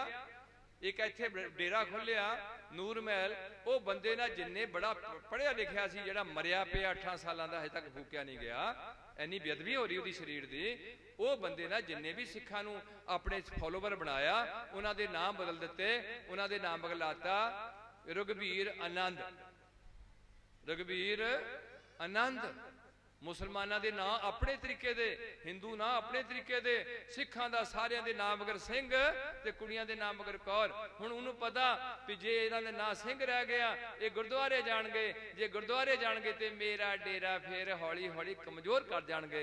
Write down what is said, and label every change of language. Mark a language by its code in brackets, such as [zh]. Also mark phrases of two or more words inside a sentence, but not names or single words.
[pa] ਇੱਕ ਇੱਥੇ ਡੇਰਾ ਖੋਲ੍ਹਿਆ ਨੂਰ ਮਹਿਲ, ਉਹ ਬੰਦੇ ਨਾ ਜਿਨ੍ਹੇ ਬੜਾ ਪੜ੍ਹਿਆ ਲਿਖਿਆ ਸੀ, ਜਿਹੜਾ ਮਰਿਆ ਪਿਆ 18 ਸਾਲਾਂ ਦਾ ਅਜੇ ਤੱਕ ਫੂਕਿਆ ਨਹੀਂ ਗਿਆ, ਇੰਨੀ ਬੇਅਦਬੀ ਹੋ ਰਹੀ ਉਹਦੀ ਸਰੀਰ ਦੀ। ਉਹ ਬੰਦੇ ਨਾ ਜਿਨ੍ਹੇ ਵੀ ਸਿੱਖਾਂ ਨੂੰ ਆਪਣੇ ਫਾਲੋਅਰ ਬਣਾਇਆ, ਉਨ੍ਹਾਂ ਦੇ ਨਾਮ ਬਦਲ ਦਿੱਤੇ। ਉਨ੍ਹਾਂ ਦੇ ਨਾਮ ਬਦਲਾਤਾ ਰਘੁਬੀਰ ਆਨੰਦ, ਰਘੁਬੀਰ ਆਨੰਦ। ਮੁਸਲਮਾਨਾਂ ਕੇ ਨਾਮ ਆਪਣੇ ਤਰੀਕੇ ਦੇ, ਹਿੰਦੂ ਨਾ ਆਪਣੇ ਤਰੀਕੇ ਦੇ, ਸਿੱਖਾਂ ਦਾ ਸਾਰਿਆਂ ਦੇ ਨਾਮ ਮਗਰ ਸਿੰਘ ਤੇ ਕੁੜੀਆਂ ਦੇ ਨਾਮ ਮਗਰ ਕੌਰ। ਹੁਣ ਉਨ੍ਹੋਂਨੇ ਪਤਾ ਵੀ ਜੇ ਇਨ੍ਹਾਂ ਦੇ ਨਾਮ ਸਿੰਘ ਰਹਿ ਗਿਆ, ਇਹ ਗੁਰਦੁਆਰੇ ਜਾਣਗੇ, ਜੇ ਗੁਰਦੁਆਰੇ ਜਾਣਗੇ ਤੇ ਮੇਰਾ ਡੇਰਾ ਫਿਰ ਹੌਲੀ ਹੌਲੀ ਕਮਜ਼ੋਰ ਕਰ ਜਾਣਗੇ।